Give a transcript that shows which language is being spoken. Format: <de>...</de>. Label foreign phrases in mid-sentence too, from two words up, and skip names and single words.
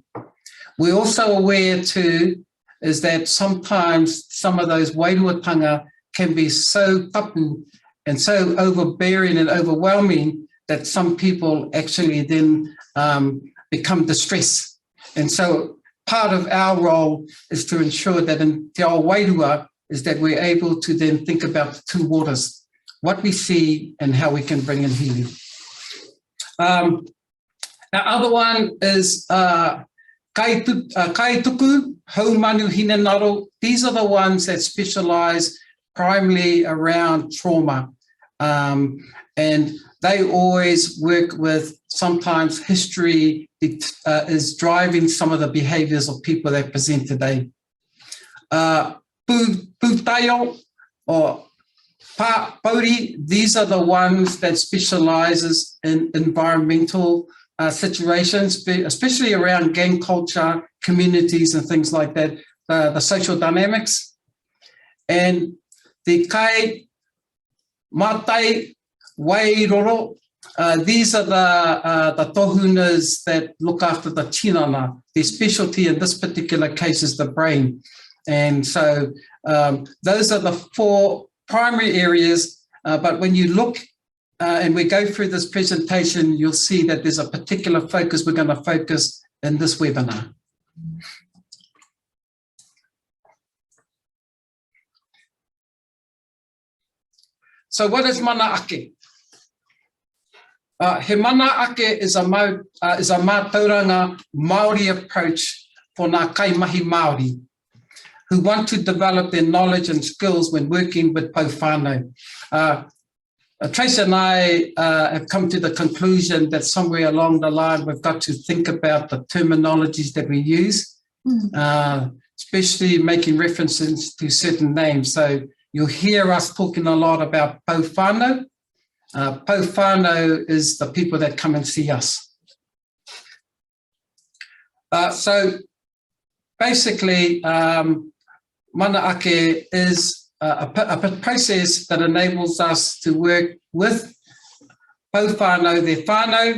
<en>We're also aware too is that sometimes some of those wairuatanga can be so tapu and so overbearing and overwhelming that some people actually then become distressed. And so part of our role is to ensure that in</en> <mi>Te Ao Wairua</mi> <en>is that we're able to then think about the two waters, what we see and how we can bring in healing. Our other one is</en> <mi>kai tuku, haumanu hinenaro.</mi> <en>These are the ones that specialize primarily around trauma. And they always work with, sometimes history is driving some of the behaviors of people that present today. Pūtaio or Pauri, these are the ones that specializes in environmental situations, especially around gang culture, communities and things like that, the social dynamics. And the</en> <mi>kai matai wairoro,</mi> <en>these are the tohunas that look after the tinana. Their specialty in this particular case is the brain. And so those are the four primary areas, but when you look and we go through this presentation, you'll see that there's a particular focus we're going to focus in this webinar. So what is Mana Ake? He Mana Ake is a</en> <mi>mātauranga Māori</mi> <en>approach for</en> <mi>ngā kaimahi Māori</mi> <en>who want to develop their knowledge and skills when working with</en> <mi>pou whānau.</mi> <en>Tracy and I have come to the conclusion that somewhere along the line we've got to think about the terminologies that we use, especially making references to certain names. So you'll hear us talking a lot about</en> <mi>pou whānau. Pou whānau</mi> <en>is the people that come and see us. So basically, Mana Ake is a process that enables us to work with</en> <mi>pou whānau,</mi> <en>their whānau,</en>